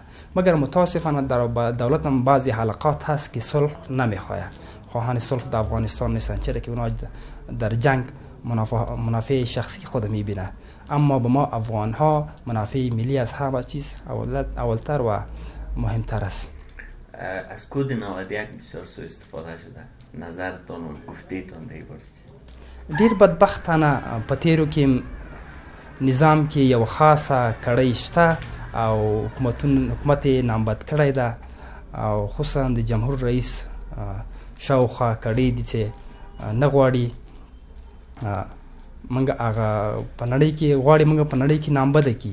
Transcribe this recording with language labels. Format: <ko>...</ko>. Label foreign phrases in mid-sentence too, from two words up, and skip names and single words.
<fa>مگر متاسفانه در دولت هم بعضی حلقات هست که صلح نمیخواه، خواهان صلح در افغانستان نیستن، چرا که اونا در جنگ منافع شخصی خود میبینه. اما به ما افغان ها منافع ملی از همه چیز اولتر و مهمتر است. از کد 91 بسیار سوء استفاده شده، نظرتان و گفته‌تان در این باره؟</fa> <ps>ډیر بدبختانه په تیرو کې نظام کې یو خاصه کړۍ شته او حکومت نامبد کړی ده او خصوصا د جمهور رئیس شاوخوا کړۍ دي چې نه غواړي موږ هغه په نړۍ کې غواړي موږ په نړۍ کې نامبده کړي.</ps>